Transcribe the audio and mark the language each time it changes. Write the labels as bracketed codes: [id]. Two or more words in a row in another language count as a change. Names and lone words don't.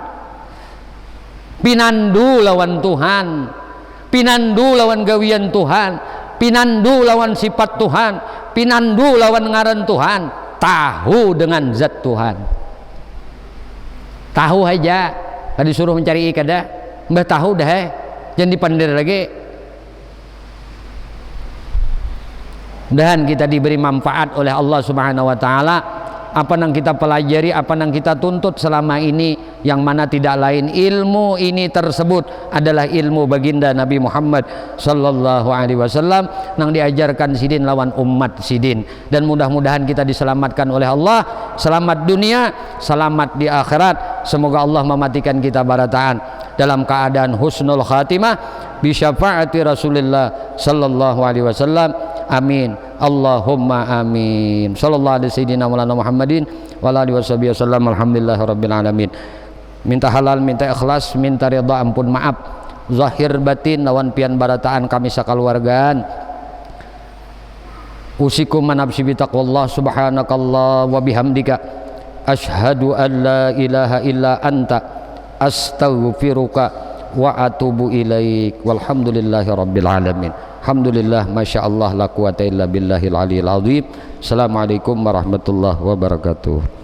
[bjn] Pinandu lawan Tuhan, pinandu lawan gawian Tuhan, pinandu lawan sifat Tuhan, pinandu lawan ngaran Tuhan, tahu dengan zat Tuhan. Tahu aja, tadi suruh mencari kada, mbah tahu dah, jangan dipandir lagi. [id] Dan kita diberi manfaat oleh Allah [ar] سبحانه وتعالى. [id] Apa yang kita pelajari, apa yang kita tuntut selama ini, yang mana tidak lain ilmu ini tersebut adalah ilmu baginda Nabi Muhammad [ar] صلى الله عليه وسلم [id] yang diajarkan sidin lawan umat sidin. Dan mudah-mudahan kita diselamatkan oleh Allah, selamat dunia, selamat di akhirat. Semoga Allah mematikan kita barataan dalam keadaan [ar] حسن الخاتمة بشفاعة رسول الله صلى الله عليه وسلم. [id] Amin. [ar] اللهم آمين. صلى الله على سيدنا مولانا محمد وآله وسلم. الحمد لله رب العالمين. [bjn] Minta halal, minta ikhlas, minta ridha, ampun maaf zahir batin lawan pian barataan kami sakaluargaan. [ar] أوصيكم ونفسي بتقوى الله سبحانك الله وبحمدك أشهد أن لا إله إلا أنت أستغفرك وأتوب إليك. والحمد لله رب العالمين. الحمد لله، ما شاء الله، لا قوة إلا بالله العلي العظيم. السلام عليكم ورحمة الله وبركاته.